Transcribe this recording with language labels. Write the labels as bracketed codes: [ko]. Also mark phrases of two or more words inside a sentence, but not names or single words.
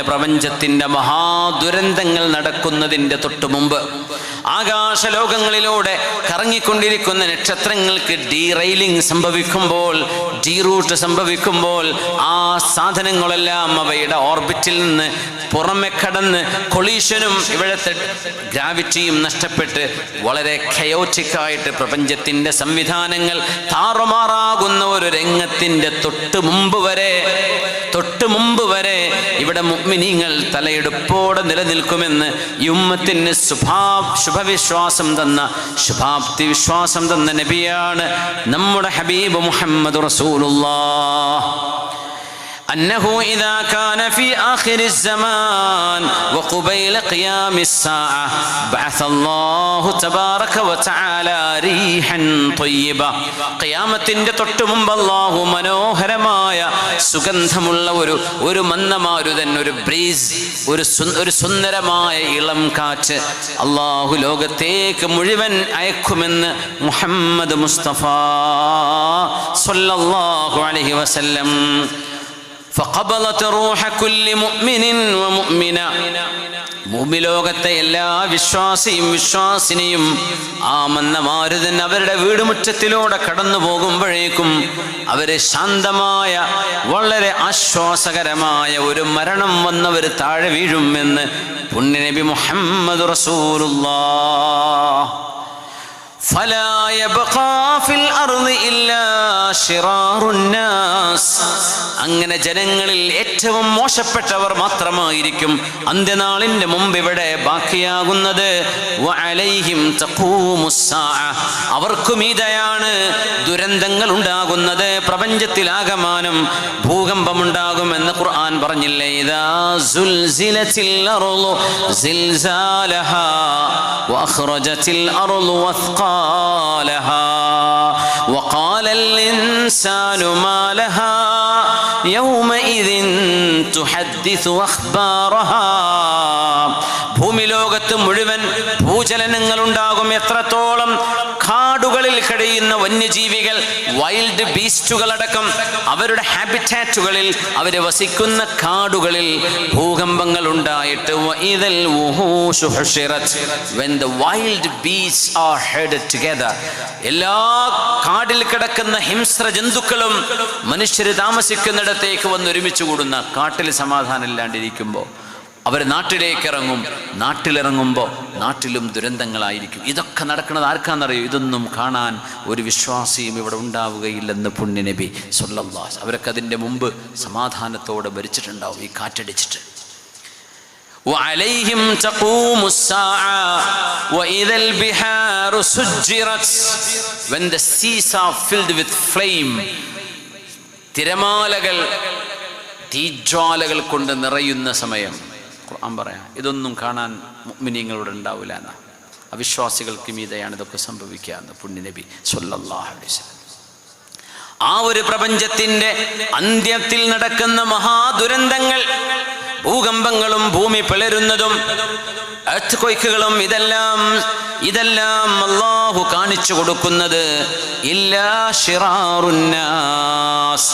[ml] പ്രപഞ്ചത്തിന്റെ മഹാദുരന്തങ്ങൾ നടക്കുന്നതിന്റെ തൊട്ടു മുമ്പ് ആകാശലോകങ്ങളിലൂടെ കറങ്ങിക്കൊണ്ടിരിക്കുന്ന നക്ഷത്രങ്ങൾക്ക് ഡീറെയിലിംഗ് സംഭവിക്കുമ്പോൾ, ഡീറൂട്ട് സംഭവിക്കുമ്പോൾ, ആ സാധനങ്ങളെല്ലാം അവയുടെ ഓർബിറ്റിൽ നിന്ന് പുറമെ കടന്ന് കൊളീഷനും ഇവിടുത്തെ ഗ്രാവിറ്റിയും നഷ്ടപ്പെട്ട് വളരെ ഖയോറ്റിക്കായിട്ട് പ്രപഞ്ചത്തിന്റെ സംവിധാനങ്ങൾ താറുമാറാകുന്ന ഒരു രംഗത്തിന്റെ തൊട്ട് മുമ്പ് വരെ ഇവിടെ മുഅ്മിനീങ്ങൾ തലയെടുപ്പോടെ നിലനിൽക്കുമെന്ന് ഈ ഉമ്മത്തിന് ശുഭവിശ്വാസം തന്ന, ശുഭാപ്തി വിശ്വാസം തന്ന നബിയാണ് നമ്മുടെ ഹബീബ് മുഹമ്മദ് റസൂലുള്ളാഹ്. [ar] أنه إذا كان في آخر الزمان وقبيل قيام الساعة بعث الله تبارك وتعالى ريحا طيبة. [ml] ഖിയാമത്തിന്റെ തൊട്ട് മുമ്പ് അല്ലാഹു മനോഹരമായ സുഗന്ധമുള്ള ഒരു മന്ദമാരുതൻ, ഒരു ബ്രീസ്, ഒരു സുന്ദരമായ ഇളം കാറ്റ് അല്ലാഹു ലോകത്തേക്ക് മുഴുവൻ അയക്കുമെന്ന് മുഹമ്മദ് മുസ്തഫ [ar] صلى الله عليه وسلم. فقبلت روح كل مؤمن ومؤمنة. [ml] ഭൂമിലോകത്തെ എല്ലാ വിശ്വാസിയും വിശ്വാസിനിയും ആ മന്ദമാരുതൻ അവരുടെ വീടുമുറ്റത്തിലൂടെ കടന്നു പോകുമ്പോഴേക്കും അവര് ശാന്തമായ വളരെ ആശ്വാസകരമായ ഒരു മരണം വന്നവർ താഴെ വീഴുമെന്ന് പുണ്യനബി മുഹമ്മദ് റസൂലുള്ളാഹ്. [ar] فلا يبقى في الأرض إلا شرار الناس. [ml] അങ്ങനെ ജനങ്ങളിൽ ഏറ്റവും മോശപ്പെട്ടവർ മാത്രമായിരിക്കും അന്ത്യനാളിന്റെ മുമ്പ് ഇവിടെ ബാക്കിയാകുന്നത്. [ar] وعليهم تقوم الساعة. [ml] അവർക്കും ഇതയാണ് ദുരന്തങ്ങൾ ഉണ്ടാകുന്നത്. പ്രപഞ്ചത്തിലാകമാനം ഭൂകമ്പമുണ്ടാകുമെന്ന് ഖുർആൻ പറഞ്ഞില്ലേ? [ar] إذا زلزلت الأرض زلزالها وأخرجت الأرض أثقالها وقال الإنسان ما لها يومئذ تحدث أخبارها. [ml] ഭൂമി ലോകത്ത് മുഴുവൻ ഭൂചലനങ്ങൾ ഉണ്ടാകും. എത്രത്തോളം കാടുകളിൽ കഴിയുന്ന വന്യജീവികൾ, വൈൽഡ് ബീസ്റ്റുകളടക്കം അവരുടെ ഹാബിറ്റാറ്റുകളിൽ, അവർ വസിക്കുന്ന കാടുകളിൽ ഭൂകമ്പങ്ങൾ ഉണ്ടായിട്ട് [en] when the wild beasts are herded together, [ml] എല്ലാ കാടിൽ കിടക്കുന്ന ഹിംസ്ര ജന്തുക്കളും മനുഷ്യർ താമസിക്കുന്നിടത്തേക്ക് വന്ന് ഒരുമിച്ച് കൂടുന്ന, കാട്ടിൽ സമാധാനം ഇല്ലാണ്ടിരിക്കുമ്പോൾ അവർ നാട്ടിലേക്ക് ഇറങ്ങും. നാട്ടിലിറങ്ങുമ്പോൾ നാട്ടിലും ദുരന്തങ്ങളായിരിക്കും. ഇതൊക്കെ നടക്കുന്നത് ആർക്കാണെന്നറിയോ? ഇതൊന്നും കാണാൻ ഒരു വിശ്വാസിയും ഇവിടെ ഉണ്ടാവുകയില്ലെന്ന് പുണ്യനബി സ്വല്ലല്ലാഹു. അവരൊക്കെ അതിൻ്റെ മുമ്പ് സമാധാനത്തോടെ ഭരിച്ചിട്ടുണ്ടാവും ഈ കാറ്റടിച്ചിട്ട്. [ar] وعليهم تقوم الساعة وإذا البحار سجرت. [en] when the seas are filled with flame, [ml] തിരമാലകൾ തീജ്വാലകൾ കൊണ്ട് നിറയുന്ന സമയം ഖുർആൻ പറയാം ഇതൊന്നും കാണാൻ മുഅ്മിനീങ്ങളുടെ ഉണ്ടാവില്ല എന്ന. അവിശ്വാസികൾക്ക് മീതെയാണ് ഇതൊക്കെ സംഭവിക്കുക എന്ന് പുണ്യനബി [ar] صلى الله عليه وسلم. [ml] ആ ഒരു പ്രപഞ്ചത്തിന്റെ അന്ത്യത്തിൽ നടക്കുന്ന മഹാദുരന്തങ്ങൾ, ഭൂകമ്പങ്ങളും ഭൂമി പിളരുന്നതും എർത്ത്ക്വേക്കുകളും ഇതെല്ലാം അല്ലാഹു കാണിച്ചു കൊടുക്കുന്നത് [ar] إلا شرار الناس.